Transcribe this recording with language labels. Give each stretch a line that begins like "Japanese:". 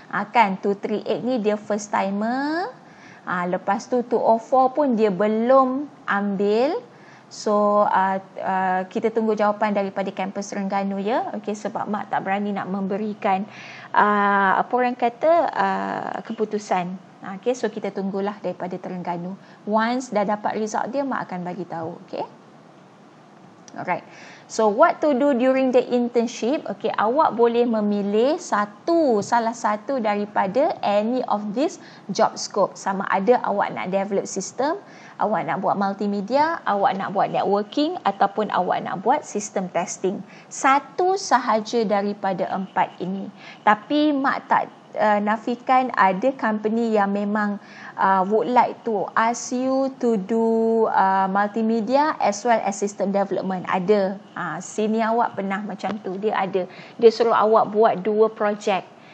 Malay: Kan 238 ni dia
English: first timer.
Malay: Lepas tu 204 pun dia belum ambil. So kita tunggu jawapan daripada kampus Terengganu ya. Okey, sebab Mak tak berani nak memberikan apa orang kata keputusan. Okey, so kita tunggulah daripada Terengganu.
English: Once
Malay: dah dapat result dia, Mak akan bagi tahu. Okey. Alright.
English: So what to do during the internship?
Malay: Okay, awak boleh memilih salah satu daripada
English: any of this job scope.
Malay: Sama ada awak nak develop sistem, awak nak buat multimedia, awak nak buat networking ataupun awak nak buat sistem testing. Satu sahaja daripada 4 ini. Tapi Mak tak nafikan ada company yang memang
English: would like to ask you to do multimedia as well as system development.
Malay: Ada. Sini awak pernah macam tu. Dia ada. Dia suruh awak buat 2 projek.